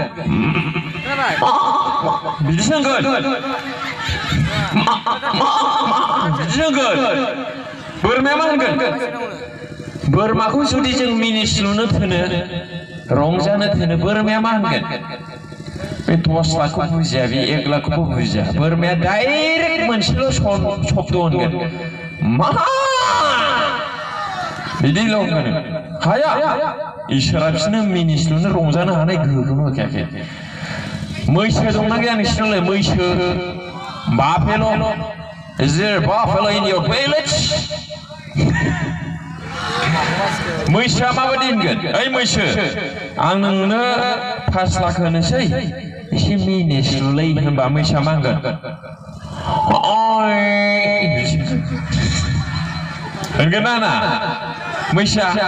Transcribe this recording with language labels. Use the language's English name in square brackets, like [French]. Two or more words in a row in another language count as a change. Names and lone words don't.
[Bodo] बिदिसो होनगोन बिदिसो होनगोन बोरमाया मा होनगोन बोरमाखौ जुदि जों मिनिस्लुनो थोनो रंजानो थोनो बोरमाया मा होनगोन बे 10 लाखखौ बुजिया बे 1 लाखखौ बुजिया बोरमाया डाइरेक्ट मोनसेल' शब्द होनगोन मा बिदिल' होनगोन हाया इसोरा बिसोरनो मिनिस्लुनो रंजानो हानाय गोहोखौनो होखायाखै मैसो दंना गैया नोंसिनावलाय मैसो बाफेल' [English] Is there a buffalo in your village? [Bodo] मैसोआ माबायदि होनगोन ओइ मैसो आं नोंनो 5 लाख होनोसै एसे मिनिस्लुलै होनबा मैसोआ मा होनगोन होनगोन ना मैसोआ